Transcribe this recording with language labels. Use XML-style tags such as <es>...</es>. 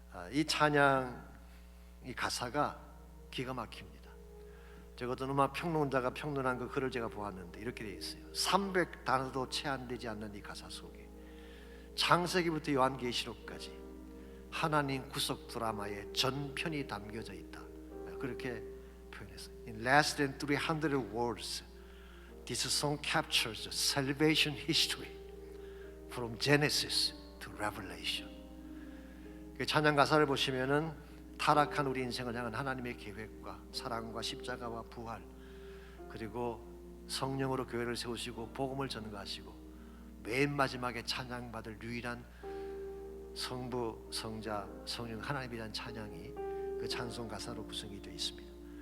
<ko>이 찬양, 이 가사가 기가 막힙니다. 제가 어떤 음악 평론자가 평론한 그 글을 제가 보았는데 이렇게 되어 있어요. 300단어도 채 안 되지 않는 이 가사 속에 창세기부터 요한계시록까지 하나님 구속 드라마의 전편이 담겨져 있다. 그렇게 표현했어요.</ko> <en>In less than 300 words, this song captures the salvation history from Genesis to Revelation.</en> <ko>그 찬양 가사를 보시면은 타락한 우리 인생을 향한 하나님의 계획과 사랑과 십자가와 부활, 그리고 성령으로 교회를 세우시고 복음을 전가하시고 맨 마지막에 찬양받을 유일한 성부, 성자, 성령 하나님이란 찬양이 그 찬송 가사로 구성이 되어 있습니다.</ko>